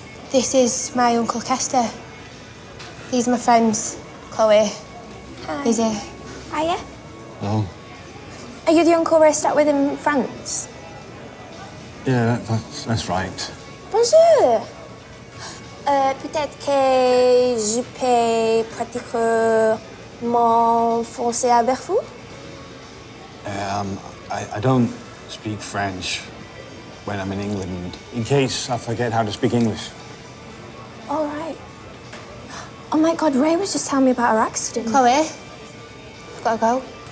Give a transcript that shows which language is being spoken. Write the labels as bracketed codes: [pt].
[en] This is my Uncle Kester. These are my friends, Chloe. Hi. Lizzie. Hiya. Hello. Are you the uncle Ray stuck with in France? Yeah, that's right. [fr] Bonjour. Peut-être que je peux pratiquer mon français avec vous? [en] I don't speak French when I'm in England, in case I forget how to speak English. All right. Oh my God, Ray was just telling me about her accident. Chloe, I've got to go.